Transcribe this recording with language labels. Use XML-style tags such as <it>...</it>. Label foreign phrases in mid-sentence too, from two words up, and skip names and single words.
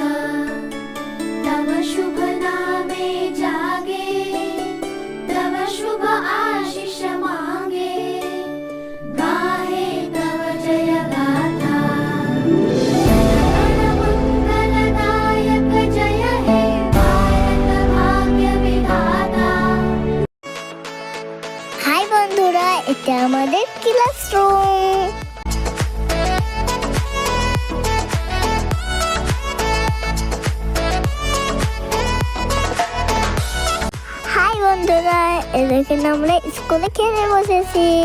<bn>তব শুভ নামে জাগে, তব শুভ আশিস মাগে। গাহে তব জয় গাথা। জনগণ মঙ্গলদায়ক জয় হে ভারত ভাগ্য বিধাতা। হাই বন্ধুরা, এটা আমাদের ক্লাসরুম। হাই বন্ধুরা, এখানে আমরা স্কুলে খেলে বসেছি।</bn>